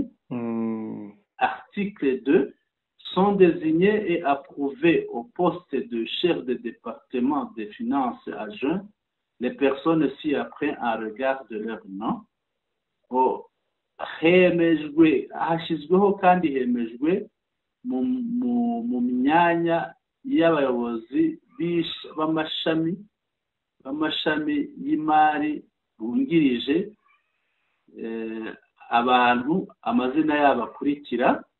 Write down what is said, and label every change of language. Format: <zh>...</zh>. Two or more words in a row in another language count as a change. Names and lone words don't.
<fr>Article 2, sont désignés et approuvés au poste de chef de département des finances adjoint les personnes ci-après en regard de leur nom.</fr> <rw>Hashyizweho kandi hemejwe mu myanya y'abayobozi b'amashami y'imari bungirije abantu amazina yabo akurikira.</rw>